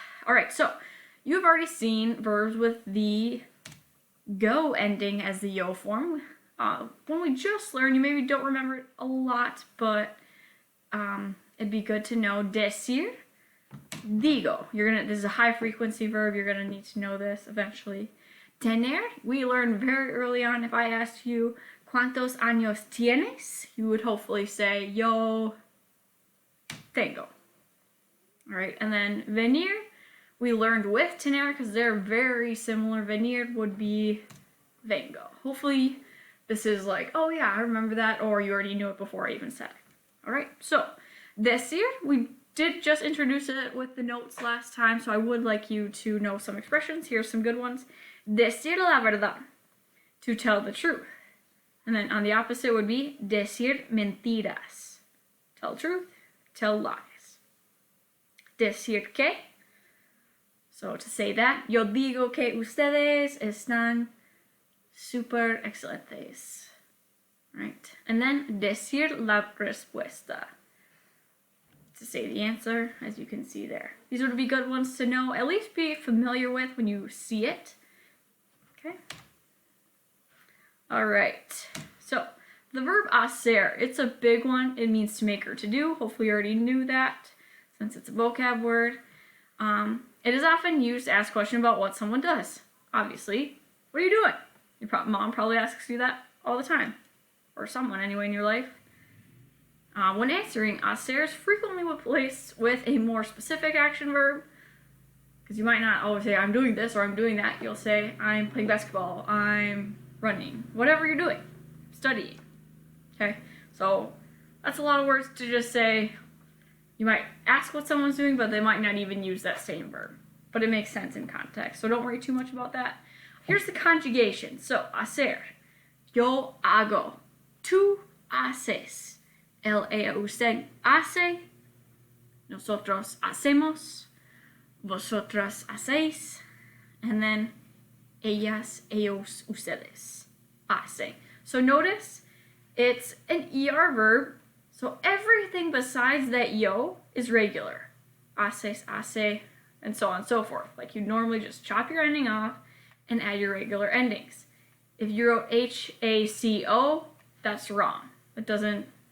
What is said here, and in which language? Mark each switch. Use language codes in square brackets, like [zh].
[en] Alright, so you've already seen verbs with the go ending as the yo form. When we just learned, you maybe don't remember it a lot, but it'd be good to know decir, digo. This is a high frequency verb, you're gonna need to know this eventually. Tener, we learned very early on. If I asked you, [es] ¿Cuántos años tienes? [en] You would hopefully say, [es] yo tengo. [en] Alright, and then venir, we learned with tener because they're very similar. Venir would be vengo. Hopefully this is like, oh yeah, I remember that, or you already knew it before I even said it. Alright, so decir, we did just introduce it with the notes last time, so I would like you to know some expressions. Here's some good ones. [es] Decir la verdad, [en] to tell the truth. And then on the opposite would be [es] decir mentiras. [en] Tell the truth, tell lies. [es] Decir que. [en] So to say that, [es] yo digo que ustedes están super excelentes. [en] Right? And then [es] decir la respuesta. [en] To say the answer, as you can see there. These would be good ones to know, at least be familiar with when you see it. Okay? Alright, so the verb hacer, it's a big one. It means to make or to do. Hopefully you already knew that since it's a vocab word. It is often used to ask a question about what someone does. Obviously, what are you doing? Your mom probably asks you that all the time, or someone anyway in your life. When answering, hacer is frequently replaced with a more specific action verb, because you might not always say, I'm doing this or I'm doing that. You'll say, I'm playing basketball, I'm running, whatever you're doing, studying. Okay, so that's a lot of words to just say. You might ask what someone's doing, but they might not even use that same verb. But it makes sense in context, so don't worry too much about that. Here's the conjugation. [es] So, hacer, yo hago, tú haces, usted hace, nosotros hacemos, vosotras hacéis, [en] and then [es] ellas, ellos, ustedes hacen. [en] So notice it's an ER verb, so everything besides that yo is regular. Haces, hace, and so on and so forth. Like you normally just chop your ending off and add your regular endings. If you wrote HACO, that's wrong. It doesn't.